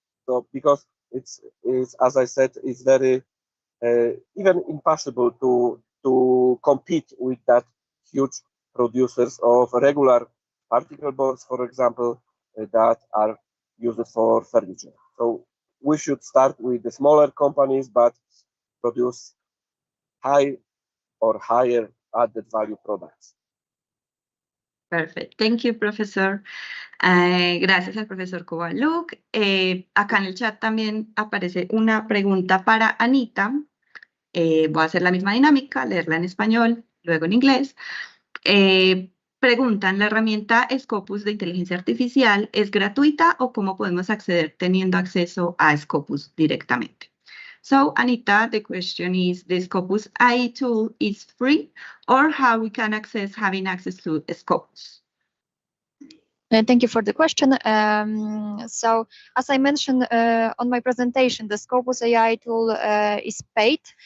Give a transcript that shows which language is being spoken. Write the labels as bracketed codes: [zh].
[en] So because it's as I said, it's very even impossible to compete with that huge producers of regular particle boards, for example, that are used for furniture. So we should start with the smaller companies, but produce high or higher added value products. Perfect. Thank you, profesor. [es] Gracias al profesor Kowaluk. Acá en el chat también aparece una pregunta para Anita. Voy a hacer la misma dinámica, leerla en español, luego en inglés. Preguntan, ¿la herramienta Scopus de inteligencia artificial es gratuita o cómo podemos acceder teniendo acceso a Scopus directamente? [en] So, Anita, the question is, the Scopus AI tool is free, or how we can having access to Scopus? Thank you for the question. So, as I mentioned on my presentation, the Scopus AI tool is paid.